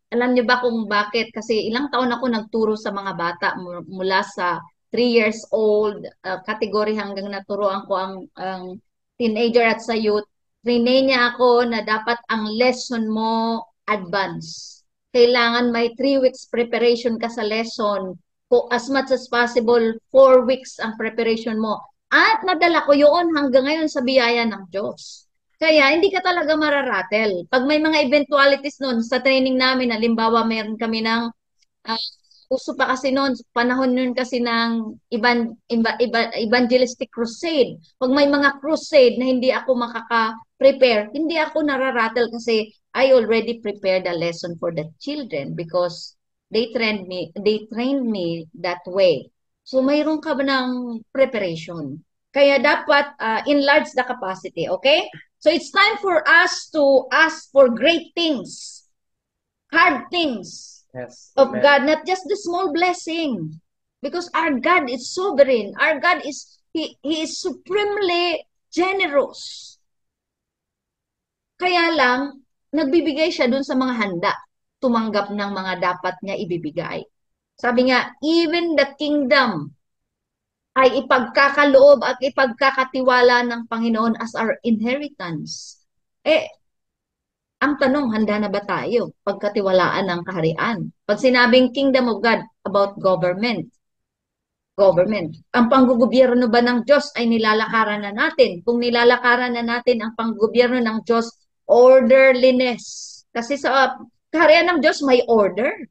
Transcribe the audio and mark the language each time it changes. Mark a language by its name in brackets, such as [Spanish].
[Filipino] Alam niyo ba kung bakit? Kasi ilang taon ako nagturo sa mga bata mula sa 3 years old category hanggang naturoan ko ang teenager at sa youth. Trainee niya ako na dapat ang lesson mo advance. Kailangan may 3 weeks preparation ka sa lesson. [English] As much as possible, 4 weeks ang preparation mo. [Filipino] At nadala ko yun hanggang ngayon sa biyaya ng Diyos. Kaya hindi ka talaga mararatel. Pag may mga eventualities nun sa training namin, halimbawa mayroon kami ng uso pa kasi noon, panahon nun kasi ng evangelistic crusade. Pag may mga crusade na hindi ako makaka-prepare, hindi ako nararatel kasi [English] I already prepared a lesson for the children because they trained me that way. [Filipino] So mayroon ka ba ng preparation? Kaya dapat [English] enlarge the capacity, [Filipino] okay? [English] So it's time for us to ask for great things, hard things, Yes. of Amen. God, not just the small blessing. Because our God is sovereign. Our God He is supremely generous. [Filipino] Kaya lang, nagbibigay siya dun sa mga handa, tumanggap ng mga dapat niya ibibigay. Sabi nga, [English] even the kingdom [Filipino] ay ipagkakaloob at ipagkakatiwala ng Panginoon [English] as our inheritance. [Filipino] Ang tanong, handa na ba tayo pagkatiwalaan ng kaharian? Pag sinabing [English] kingdom of God, about government. [Filipino] Ang panggugobyerno ba ng Diyos ay nilalakaran na natin? Kung nilalakaran na natin ang panggobyerno ng Diyos, orderliness. Kasi sa kaharian ng Diyos may order.